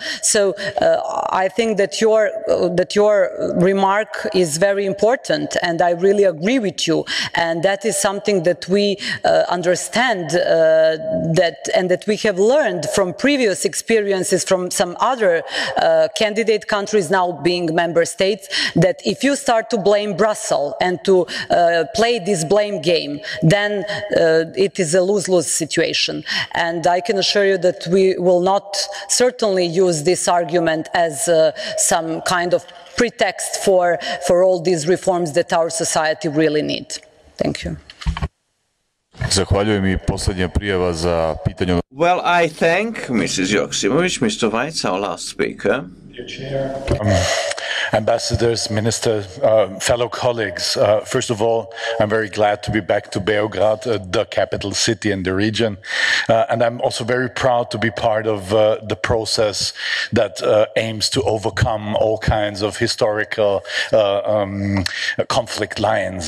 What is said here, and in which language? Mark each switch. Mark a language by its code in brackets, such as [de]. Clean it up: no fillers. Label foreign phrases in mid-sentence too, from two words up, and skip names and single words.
[en] So I think that your remark is very important, and I really agree with you, and that is something that we understand and that we have learned from previous experiences from some other candidate countries now being member states, that if you start to blame Brussels and to play this blame game, then it is a lose-lose situation. And I can assure you that we will not certainly use this argument as some kind of pretext for all these reforms that our society really needs. Thank you. [sr] Zahvaljujem i posljednja prijava za pitanje. [en] Well, I thank Mrs. Joksimovic. Mr. Weitz, our last speaker. Ambassadors, Minister, fellow colleagues, first of all, I'm very glad to be back to Beograd, the capital city in the region. And I'm also very proud to be part of the process that aims to overcome all kinds of historical conflict lines.